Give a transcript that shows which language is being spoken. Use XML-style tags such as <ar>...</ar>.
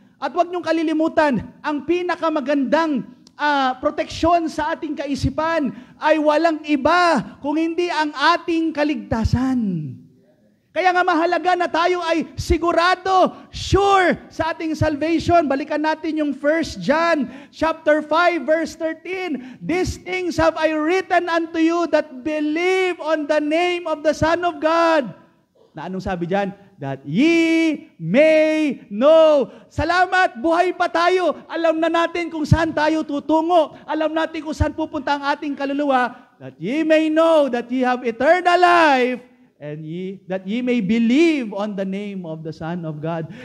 <tl>At huwag niyong kalilimutan, ang pinakamagandang proteksyon sa ating kaisipan ay walang iba kung hindi ang ating kaligtasan. Kaya nga mahalaga na tayo ay sigurado, sure sa ating salvation. Balikan natin yung 1 John chapter 5 verse 13.</tl> <en>These things have I written unto you that believe on the name of the Son of God.</en> <tl>Na anong sabi diyan?</tl> <en>That ye may know.</en> <tl>Salamat, buhay pa tayo. Alam na natin kung saan tayo tutungo. Alam natin kung saan pupunta ang ating kaluluwa.</tl> <en>That ye may know that ye have eternal life, and that ye may believe on the name of the Son of God.</en>